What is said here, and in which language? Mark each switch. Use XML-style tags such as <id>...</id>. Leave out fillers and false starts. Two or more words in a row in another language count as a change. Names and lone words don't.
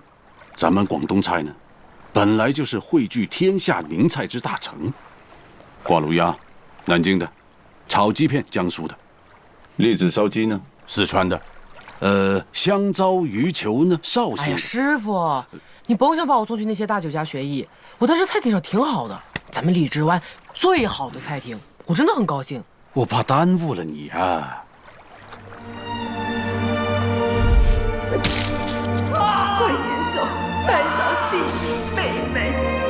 <zh>咱們廣東菜呢，本來就是匯聚天下名菜之大成。掛爐鴨，南京的；炒雞片，江蘇的；栗子燒雞呢，四川的；香糟魚球呢，紹興。哎呀，師傅，你甭想把我送去那些大酒家學藝，我在這菜亭上挺好的，咱們荔枝灣最好的菜亭，我真的很高興。我怕耽誤了你啊！快點走，帶上弟弟妹妹。</zh>